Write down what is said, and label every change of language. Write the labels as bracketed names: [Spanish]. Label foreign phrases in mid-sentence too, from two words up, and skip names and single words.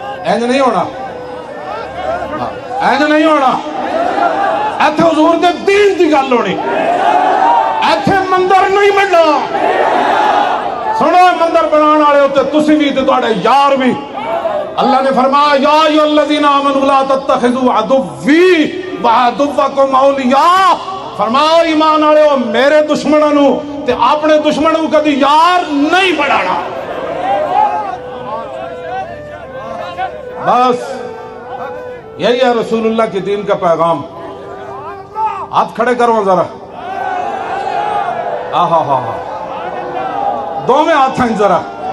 [Punjabi] ਇੰਜ ਨਹੀਂ ਹੋਣਾ, ਇੰਜ ਨਹੀਂ ਹੋਣਾ। ਇੱਥੇ ਹਜ਼ੂਰ ਦੇ ਦੀਨ ਦੀ ਗੱਲ ਹੋਣੀ, ਇੱਥੇ ਮੰਦਰ ਨਹੀਂ ਬਣਨਾ। ਸੁਣੋ ਮੰਦਰ ਬਣਾਨੇ ਵਾਲੇ ਉੱਤੇ ਤੁਸੀਂ ਵੀ ਤੇ ਤੁਹਾਡੇ ਯਾਰ ਵੀ। [Urdu] اللہ نے فرمایا [Arabic] يا أيها الذين آمنوا لا تتخذوا عدوي وعدوكم أولياء. [Punjabi] ਫ਼ਰਮਾਓ ਈਮਾਨ ਵਾਲੇ ਹੋ ਮੇਰੇ ਦੁਸ਼ਮਣਾਂ ਨੂੰ ਤੇ ਅਪਣੇ ਦੁਸ਼ਮਣਾਂ ਕੋ ਕਭੀ ਯਾਰ ਨਹੀਂ ਬਣਾਨਾ। [Urdu] بس یہی ہے رسول اللہ کے دین کا پیغام. ہاتھ کھڑے کرو ذرا، آہا ہا ہا، دو میں ہاتھ ہیں ذرا.